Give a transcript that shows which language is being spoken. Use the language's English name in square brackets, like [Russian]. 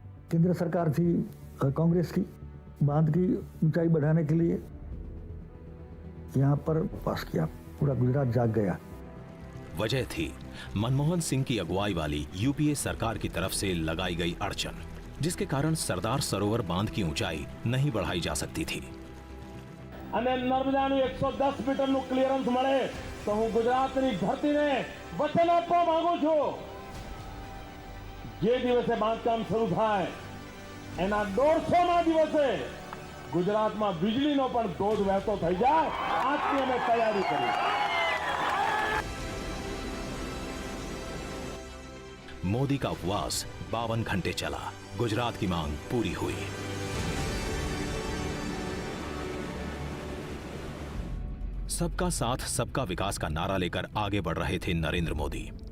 [Hindi] केंद्र सरकार थी कांग्रेस की, बांध की ऊंचाई बढ़ाने के लिए यहां पर पास किया, पूरा गुजरात जाग गया। वजह थी मनमोहन सिंह की अगुवाई वाली यूपीए सरकार की तरफ से लगाई गई अड़चन, जिसके कारण सरदार सरोवर बांध की ऊंचाई नहीं बढ़ाई जा सकती थी। [Gujarati] અને નર્મદાનું 110 મીટરનું ક્લિયરન્સ મળે તો હું ગુજરાતની ધરતીને વચન આપવા માંગુ છું, જે દિવસે બાંધકામ શરૂ થાય એના 150મા દિવસે ગુજરાતમાં વીજળીનો પણ ધોધ વહેતો થઈ જાય, આજથી અમે તૈયારી કરી। [Hindi] मोदी का उपवास 52 घंटे चला, गुजरात की मांग पूरी हुई। सबका साथ सबका विकास का नारा लेकर आगे बढ़ रहे थे नरेंद्र मोदी।